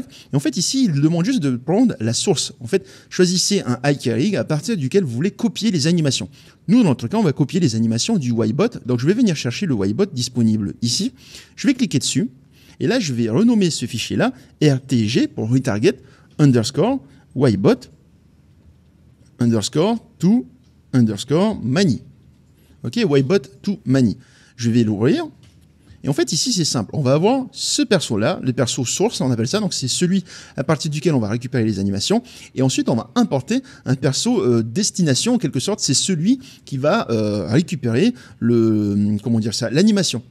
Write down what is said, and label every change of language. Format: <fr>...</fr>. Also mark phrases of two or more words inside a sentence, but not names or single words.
<fr>Et en fait, ici, il demande juste de prendre la source. En fait, choisissez un IK Rig à partir duquel vous voulez copier les animations. Nous, dans notre cas, on va copier les animations du Ybot. Donc, je vais venir chercher le Ybot disponible ici. Je vais cliquer dessus. Et là, je vais renommer ce fichier-là RTG pour</fr> <en>retarget underscore Ybot underscore to underscore mani.</en> <fr>Ok, Ybot to mani. Je vais l'ouvrir. Et en fait, ici, c'est simple. On va avoir ce perso-là, le perso source, on appelle ça. Donc, c'est celui à partir duquel on va récupérer les animations. Et ensuite, on va importer un perso destination, en quelque sorte. C'est celui qui va récupérer l'animation.</fr>